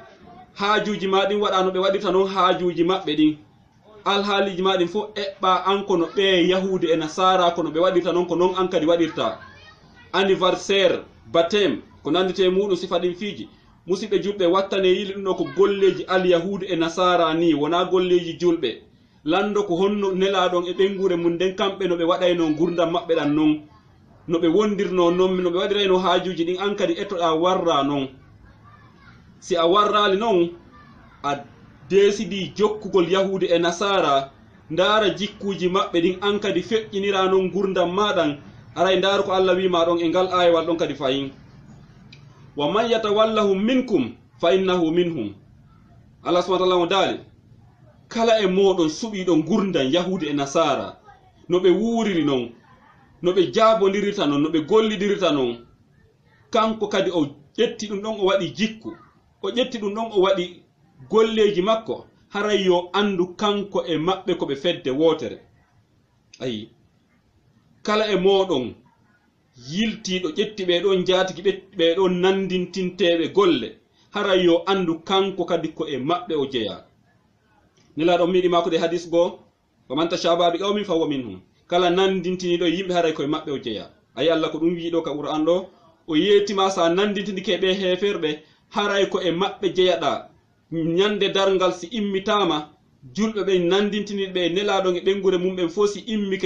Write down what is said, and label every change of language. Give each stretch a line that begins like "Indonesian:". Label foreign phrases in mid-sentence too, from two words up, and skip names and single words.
Fula: haajuji ma ɗin waɗa no ɓe waɗirta noon haajuji maɓɓe ɗin alhaaliji ma ɗin fof eɓɓa an kono ɓe yahude e nasara kono ɓe waɗirta noon ko noon an kadi waɗirta
French: anniversaire baptême
Fula: ko nandite muɗum sifa ɗin fiiji musidɓe julɓe wattane yili ɗum ɗo ko golleji alyahude e nasara ni wona golleji julɓe lando ko honno nelaɗon e ɓengure mum nden kamɓe no ɓe waɗayno gurdam maɓɓe ɗan noon no ɓe wondirno noon no ɓe waɗirayno haajuji ɗin an kadi ettoɗa warra noon si a warrali noon a desidi jokkugol yahude e nasara ndara jikkuji maɓɓe ɗin an kadi feƴƴinira noon gurdam maɗan aray ndaaru ko Allah wima ɗon e ngal ayewal ɗon kadi fayin
Arabic: ومن يتولهم منكم فإنه منهم الله سبحانه وتعالى
Fula: mo daali kala e moɗon suɓiɗon gurdam yahude e nasara no ɓe wuuriri noon no ɓe jaabodirita noon no ɓe gollidirita noon kanko kadi o ƴetti ɗum ɗon o waɗi jikku o ƴetti ɗum ɗon o waɗi golleji makko haray yo andu kanko e maɓɓe ko ɓe fedde wotere ayi kala e moɗon yiltiɗo ƴetti ɓeɗon jaatigi ɓeɗon nandintinteɓe golle haray yo andu kanko kadi ko e maɓɓe o jeeya nelaɗon miɗi mako de hadis goo
Arabic: ومن تشبه بقوم فهو منهم
Fula: kala nandintiniɗo yimɓe haray koye maɓɓe o jeeya ayi Allah ko ɗum wiiɗo ka qur'an ɗo o yeetima sa nandintindike ɓe heferɓe haray ko e maɓɓe jeeyaɗa ñande dargal si immitama julɓe ɓe nandintiniɓe e nelaɗon e ɓengure mumɓen fo si immike